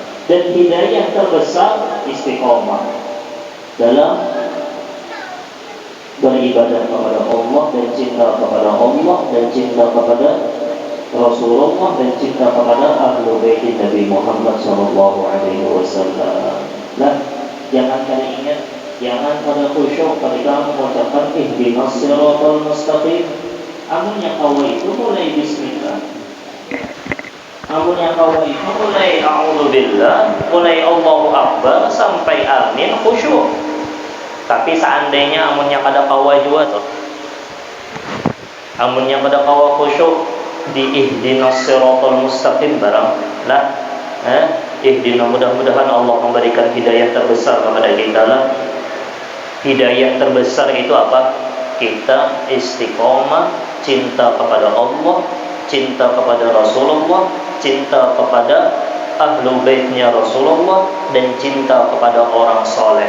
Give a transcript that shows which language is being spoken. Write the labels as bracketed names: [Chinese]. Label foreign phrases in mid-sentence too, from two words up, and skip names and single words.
[Indonesian] Dan hidayah terbesar istiqomah dalam beribadah kepada Allah dan cinta kepada Allah dan cinta kepada Rasulullah dan cinta kepada ahlu bait Nabi Muhammad [Arabic] صلى الله عليه وسلم. [Indonesian] Nah, jangan kalian ingat, jangan pada khusyuk ketika mengucapkan [Arabic] اهدنا الصراط المستقيم. [Banjar] Amunnya kau itu mulai bismillah. Amunnya kau itu mulai a'udzubillah, mulai [Arabic] الله أكبر [Banjar] sampai amin khusyuk. Tapi seandainya amunnya kada kawa juga tuh. Amunnya kada kawa khusyuk di [Arabic] اهدنا الصراط المستقيم [Banjar] barang lah, ihdina, mudah-mudahan Allah memberikan hidayah terbesar kepada kita lah. [Indonesian] Hidayah terbesar itu apa? Kita istiqomah, cinta kepada Allah, cinta kepada Rasulullah, cinta kepada ahlu baitnya Rasulullah, dan cinta kepada orang soleh.